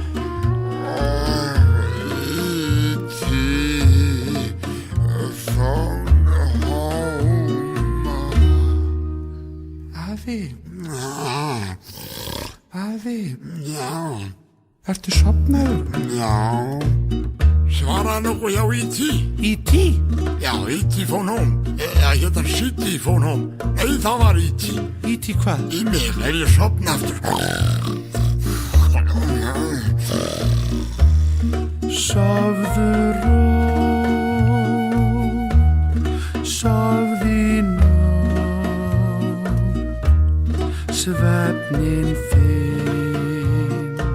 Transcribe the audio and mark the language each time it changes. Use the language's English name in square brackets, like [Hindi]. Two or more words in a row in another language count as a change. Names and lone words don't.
[Icelandic] Afi, Já, ertu sofnaður? já. Svaraði nokkuð hjá E.T. E.T.? Já, [English] E.T. phone home. [Icelandic] Eða hérna [English] City phone home. [Icelandic] Nei, það var E.T. E.T. hvað? Í mig, ég sofna aftur. Sofðu rótt, sofðu nótt, svefnin þinn